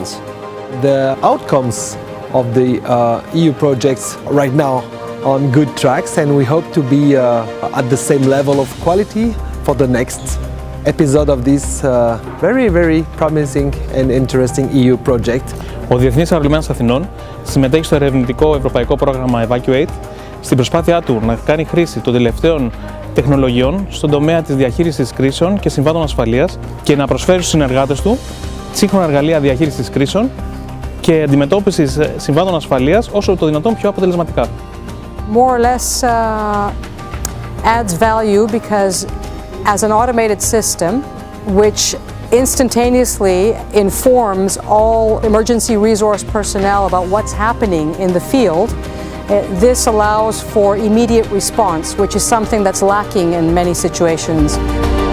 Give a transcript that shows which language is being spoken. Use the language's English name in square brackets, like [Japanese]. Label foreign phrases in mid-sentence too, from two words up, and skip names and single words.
[English] The outcomes of the EU projects right now are on good tracks, and we hope to be at the same level of quality for the next episode of this very promising and interesting EU project. [Greek] Ο Διεθνής Αερολιμένας Αθηνών συμμετέχει στο ερευνητικό ευρωπαϊκό πρόγραμμα eVACUATE στην προσπάθειά του να κάνει χρήση των τελευταίων τεχνολογιών στον τομέα της διαχείρισης κρίσεων και συμβάντων ασφαλείας και να προσφέρει στους συνεργάτες του σύγχρονα εργαλεία διαχείρισης κρίσεων και αντιμετώπισης συμβάντων ασφαλείας όσο το δυνατόν πιο αποτελεσματικά. [English] More or less adds value because as an automated system which instantaneously informs all emergency resource personnel about what's happening in the field, this allows for immediate response, which is something that's lacking in many situations.